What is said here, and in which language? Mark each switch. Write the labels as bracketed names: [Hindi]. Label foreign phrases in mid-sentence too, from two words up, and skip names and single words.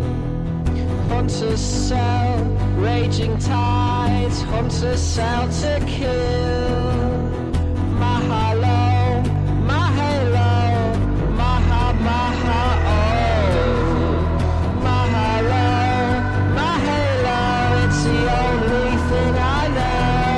[English] Hunters sell, raging tides, hunters sell to kill. [Hawaiian] Mahalo, mahalo, maha, maha, oh. Mahalo, mahalo, [English] it's the only thing I know.